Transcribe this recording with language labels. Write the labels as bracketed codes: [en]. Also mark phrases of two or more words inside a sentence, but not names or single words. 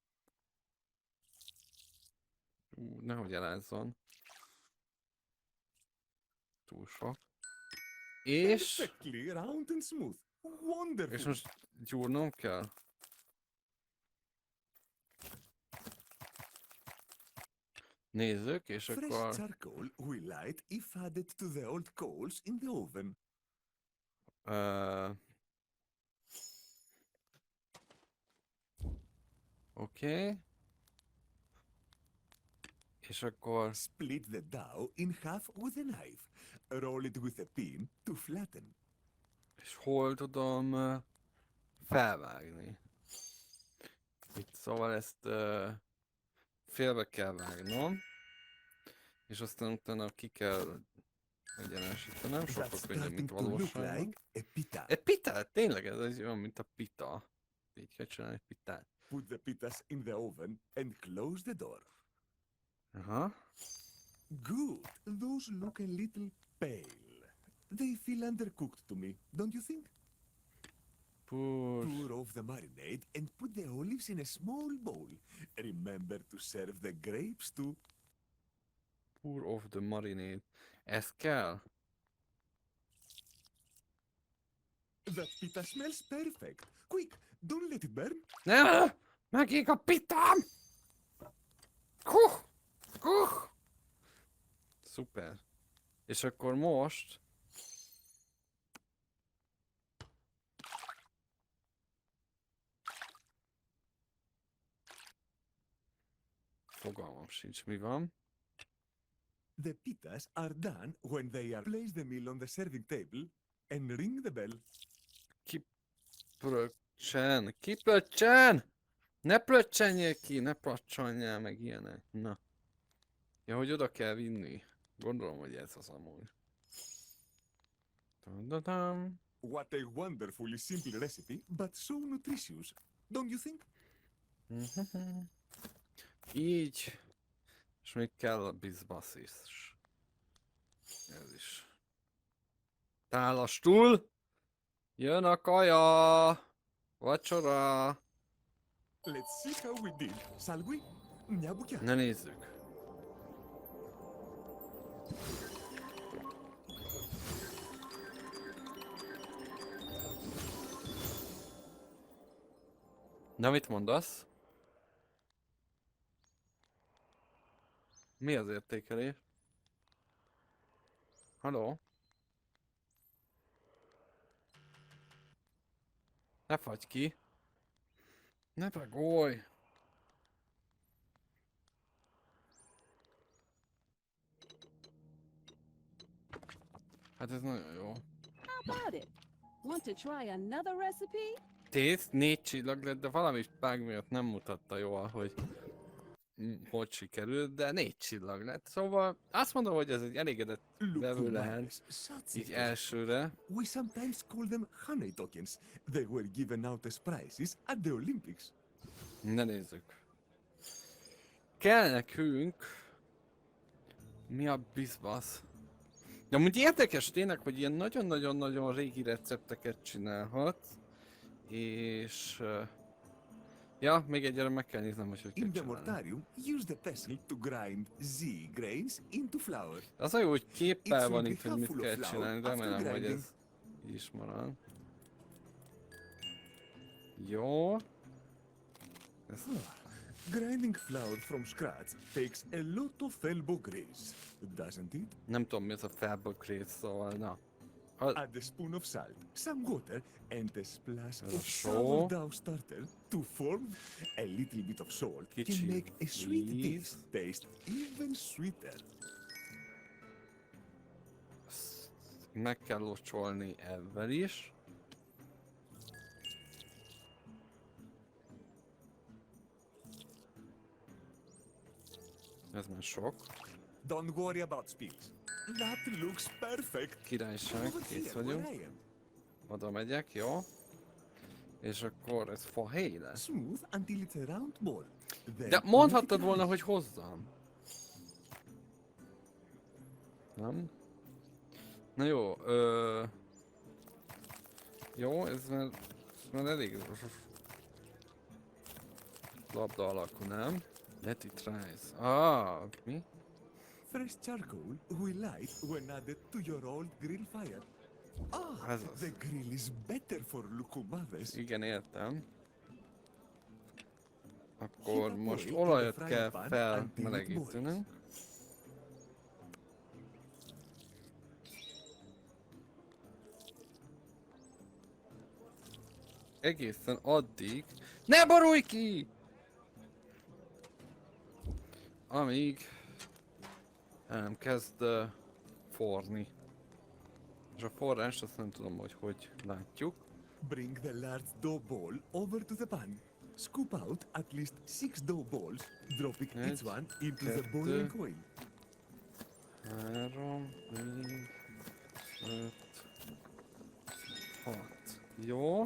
[hu] Nehogy elázzon. Túl sok. És... [en] Perfectly round and smooth. Wonderful. [hu] És most gyúrnom kell? Nézzük, és [en] Fresh [hu] akkor... [en] charcoal we light if added to the old coals in the oven. [hu] Oké. És akkor... [en] Split the dough in half with a knife. Roll it with a pin to flatten. [hu] És hol tudom felvágni? Itt, szóval ezt félbe kell vágnom. És aztán utána ki kell egyenesítenem, sokkal [en] That's [hu] könnyebb, mint [en] starting to look [hu] valóságban. [en] like a pita. [hu] Egy pitát? Tényleg ez olyan, mint a pita. Így kell csinálni egy pitát. [en] Put the pitas in the oven and close the door. Aha. Good. Those look a little pale. They feel undercooked to me, don't you think? Push. Pour off the marinade and put the olives in a small bowl. Remember to serve the grapes too. Pour off the marinade. [hu] Ez kell? [en] That pita smells perfect. Quick, don't let it burn. [hu] Nem! Megég a pitám! Kuh! Kuh! Szuper. És akkor most... Fogalmam sincs, mi van. [en] The pitas are done when they are place the meal on the serving table and ring the bell. [hu] Kiplöccsen! Kiplöccsen! Ne plöccsenjél ki! Ne pacsanjál meg ilyenek. Na. Ja, hogy oda kell vinni. Gondolom, hogy ez az amúgy. Tadadam. [en] What a wonderfully simple recipe, but so nutritious. Don't you think? [hu] Így. És még kell a bizbasz is. Ez is. Tálastul! Jön a kaja! Vacsora! [en] Let's see how we did, shall we? Nyabukia. [hu] Ne nézzük. Na, mit mondasz? Mi az értékelés? Halló? Ne fagy ki! Ne pagolj! Hát ez nagyon jó. [en] How about it? Want to try another recipe? [hu] Tészt 4 csillag lett, de valami pág miatt nem mutatta jól, hogy hogy sikerült, de 4 csillag lett. Szóval azt mondom, hogy ez egy elégedett vevő lehet, így elsőre. [en] We sometimes call them honey tokens. They were given out as prizes at the Olympics. [hu] Ne nézzük. Kell nekünk... Mi a bizbasz? De amúgy érdekes tényleg, hogy ilyen nagyon-nagyon-nagyon régi recepteket csinálhat. És... ja, még egyre meg kell néznem, hogy hogy kell [en] In the [hu] csinálni. [en] mortarium, use the pestle to grind Z grains into flour. [hu] Az a jó, hogy képpel [en] It's [hu] van [en] will [hu] itt, [en] be [hu] hogy mit [en] half full [hu] kell [en] of flour [hu] csinálni, [en] after [hu] remélem, hogy [en] grinding. [hu] ez így is marad. Jó. Ez... [en] Grinding flour from scratch takes a lot of elbow grease, doesn't it? [hu] Nem tudom, mi ez a felbökrész, szóval na. [en] Add a spoon of salt, some water, and a splash of So- sourdough starter to form. A little bit of salt can [hu] Kicsi [en] make a sweet dish [hu] víz. [en] taste even sweeter. [hu] Ezt meg kell locsolni ebben is. Ez már sok. [en] Don't worry about spills. That looks perfect. [hu] Királyság, [en] Over [hu] kész [en] here, [hu] vagyunk. [en] where I am. [hu] Oda megyek, jó? És akkor ez fahéj lesz. [en] Smooth until it's a round ball. Then [hu] De [en] let [hu] mondhattad [en] it [hu] volna, [en] rise. [hu] hogy hozzam. Nem? Na jó, jó, ez már elég labda alakú, nem? [en] Let it rise. Ah, mi? Fresh charcoal will light when added to your old grill fire. Ah, [hu] Ez az. [en] the grill is better for lucumades. [hu] Igen, értem. Akkor most olajat kell felmelegítenünk. Egészen addig... Ne borulj ki! Amíg el nem kezd forni. És a forrást azt nem tudom, hogy látjuk. [en] Bring the large dough ball over to the pan. Scoop out at least 6 dough balls, dropping each one into the boiling oil. 3, 4, 5, 6. [hu] Jó.